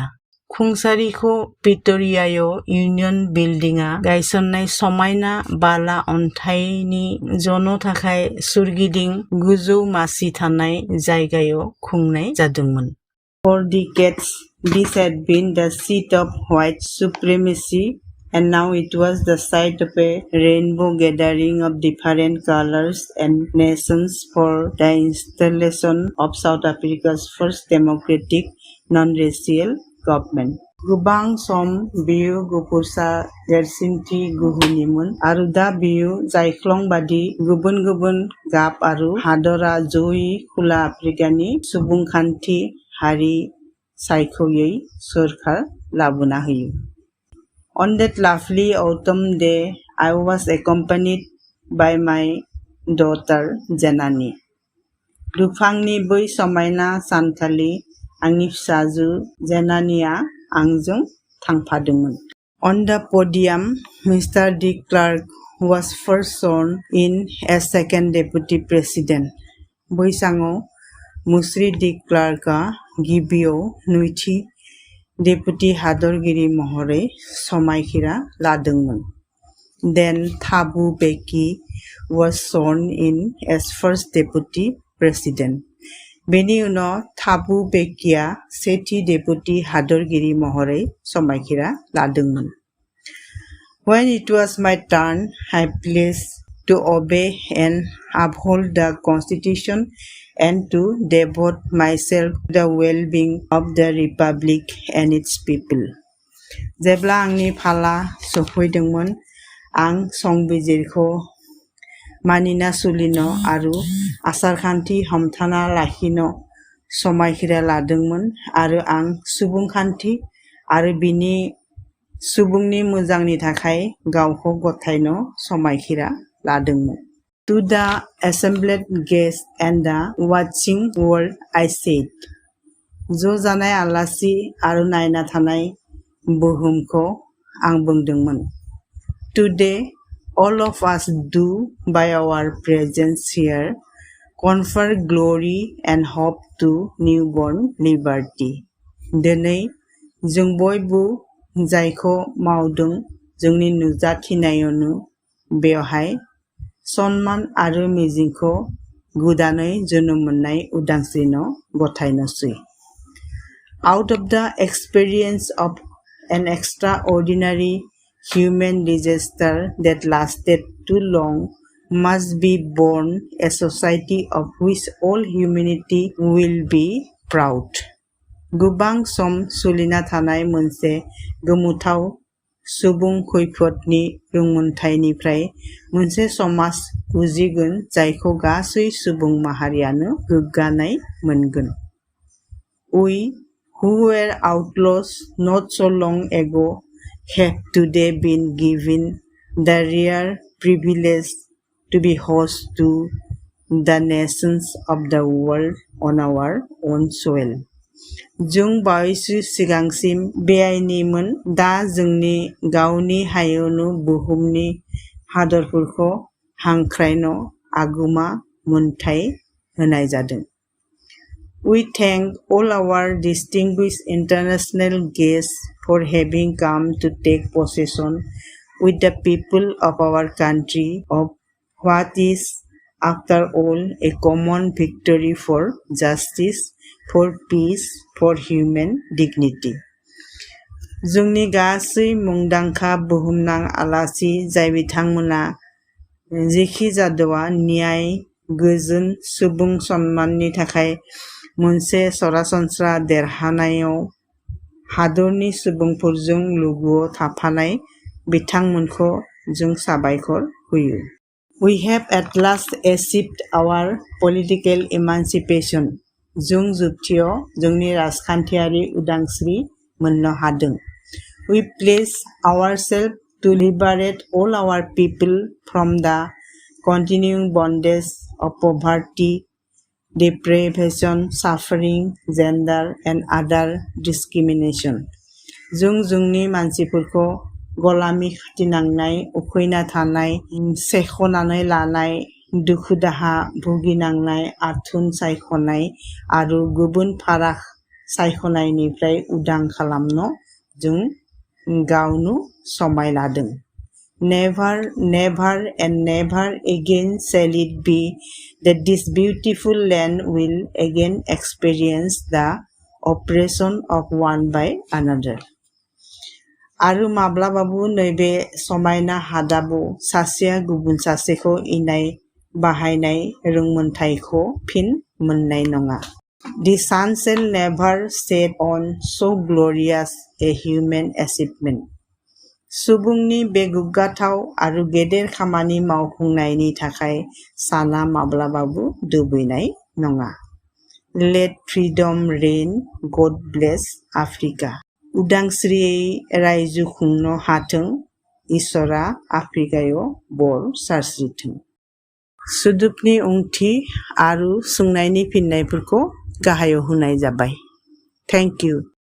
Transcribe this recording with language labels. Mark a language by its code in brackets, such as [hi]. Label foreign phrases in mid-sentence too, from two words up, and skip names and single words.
[brx] खुंसारिखौ प्रिट'रियायाव इउनियन बिल्डिंआ गायसननाय समायना बाला अन्थाइनि जनो थाखाय सोरगिदिं गोजौ मासि थानाय जायगायाव खुंनाय जादोंमोन। [en] For decades, this had been the seat of white supremacy, and now it was the site of a rainbow gathering of different colors and nations for the installation of South Africa's first democratic non-racial government. [brx] गोबां सम बेयो गुफुरसा देरसिनथि गोहोनिमोन आरो दा बेयो जायख्लं बादि गुबुन गुबुन गाब आरो हादरा जयै खोला आफ्रिकानि सुबुंखान्थि हारि सायख'यै सोरखार लाबोना होयो। [en] On that lovely autumn day, I was accompanied by my daughter Janani. [brx] दुफांनि बै समायना सानखालि आंनि फिसाजो जेनानिया आंजों थांफादोंमोन। [en] On the podium, Mr. de Klerk was first sworn in as second deputy president. [brx] बैसाङाव मुश्री de Klerkआ गिबियाव नैथि डेपुटी हादरगिरि महरै समायखिरा लादोंमोन। [en] Then Thabo Mbeki was sworn in as first deputy president. [brx] बेनि उनाव थाबु बेकीआ सेथि डेपुटी हादरगिरि महरै समायखिरा लादोंमोन। [en] When it was my turn, I pledged to obey and uphold the Constitution and to devote myself to the well-being of the Republic and its people. [brx] जेब्ला आंनि फाला सफैदोंमोन, आं संबिजिरखौ मानिना सोलिनो आरो आसारखान्थि हमथाना लाखिनो समायखिरा लादोंमोन आरो आं सुबुंखान्थि आरो बिनि सुबुंनि मोजांनि थाखाय गावखौ गथायनो समायखिरा लादोंमोन। [en] To the assembled guests and the watching world I said, [brx] ज' जानाय आलासि आरो नायना थानाय बुहुमखौ आं बुंदोंमोन। [en] Today, all of us do by our presence here confer glory and hope to newborn liberty. [brx] दिनै जों बयबो जायखौ मावदों जोंनि नुजाथिनायावनो बेवहाय सन्मान आरो मिजिंखौ गोदानै जोनोम मोननाय उदांस्रिनो गथायनोसै. [en] Out of the experience of an extraordinary human disaster that lasted too long must be born a society of which all humanity will be proud. [brx] गोबां सम सोलिना थानाय मोनसे गोमोथाव सुबुं खैफोदनि रोंमोनथायनिफ्राय मोनसे समाज उजिगोन जायखौ गासै सुबुं माहारियानो गोग्गानाय मोनगोन. [en] We who were outlaws not so long ago have today been given the rare privilege to be host to the nations of the world on our own soil. [brx] जों बावैसो सिगांसिम बेआइनिमोन दा जोंनि गावनि हायावनो बुहुमनि हादरफोरखौ हांख्रायनो आगुमा मोनथाय होनाय जादों. [en] We thank all our distinguished international guests for having come to take possession with the people of our country of what is, after all, a common victory for justice, for peace, for human dignity. [brx] जोंनि गासै मुंदांखा बुहुमनां आलासि जाय बिथांमोना जेखि जादोआ न्याय, गोजोन, सुबुं सन्माननि थाखाय मोनसे सरासनस्रा देरहानायाव हादरनि सुबुंफोरजों लोगोआव थाफानाय बिथांमोनखौ जों साबायखर होयो. [en] We have at last achieved our political emancipation. [brx] जों जोबथियाव जोंनि राजखान्थियारि उदांस्रि मोननो हादों. [en] We pledge ourselves to liberate all our people from the continuing bondage of poverty, deprivation, suffering, gender and other discrimination. [brx] जों जोंनि मानसिफोरखौ गलामी खाथिनांनाय, उखैना थानाय, सेखनानै लानाय, दुखु दाहा भुगिनांनाय, आथोन सायख'नाय आरो गुबुन फाराग सायख'नायनिफ्राय उदां खालामनो जों गावनो समाय लादों. [en] Never, never and never again shall it be that this beautiful land will again experience the oppression of one by another. [brx] आरो माब्लाबाबो नैबे समायना हादाबाव सासेया गुबुन सासेखौ इनाय बाहायनाय रोंमोनथायखौ फिन मोननाय नङा. [en] The sun shall never set on so glorious a human achievement. [brx] सुबुंनि बे गोग्गाथाव आरो गेदेर खामानि मावफुंनायनि थाखाय साना माब्लाबाबो दोबैनाय नङा. [en] Let freedom reign. God bless Africa. [brx] उदांस्रियै रायजो खुंनो हाथों. इसोरा आफ्रिकायाव बर सारस्रिथों. सोदोबनि ओंथि आरो सोंनायनि फिननायफोरखौ गाहायाव होनाय जाबाय. [en] Thank you.